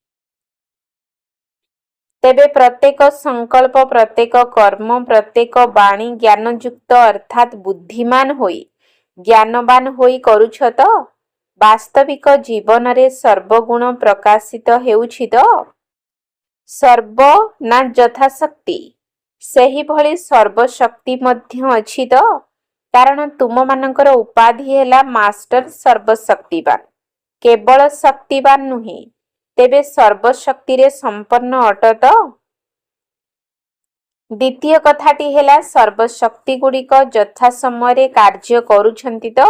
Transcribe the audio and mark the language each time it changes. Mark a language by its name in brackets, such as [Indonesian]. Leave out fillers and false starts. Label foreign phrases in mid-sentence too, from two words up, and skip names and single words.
[Odia] ତେବେ ପ୍ରତ୍ୟେକ ସଂକଳ୍ପ ପ୍ରତ୍ୟେକ କର୍ମ ପ୍ରତ୍ୟେକ ବାଣୀ ଜ୍ଞାନଯୁକ୍ତ ଅର୍ଥାତ୍ ବୁଦ୍ଧିମାନ ହୋଇ ଜ୍ଞାନବାନ ହୋଇ କରୁଛ ତ? ବାସ୍ତବିକ ଜୀବନରେ ସର୍ବଗୁଣ ପ୍ରକାଶିତ ହେଉଛି ତ? ସର୍ବ ନା ଯଥାଶକ୍ତି? ସେହି ଭଳି ସର୍ବଶକ୍ତି ମଧ୍ୟ ଅଛି ତ? କାରଣ ତୁମମାନଙ୍କର ଉପାଧି ହେଲା ମାଷ୍ଟର ସର୍ବଶକ୍ତିବାନ। କେବଳ ଶକ୍ତିବାନ ନୁହେଁ, ତେବେ ସର୍ବଶକ୍ତିରେ ସମ୍ପନ୍ନ ଅଟ ତ? ଦ୍ୱିତୀୟ କଥାଟି ହେଲା ସର୍ବଶକ୍ତି ଗୁଡ଼ିକ ଯଥା ସମୟରେ କାର୍ଯ୍ୟ କରୁଛନ୍ତି ତ?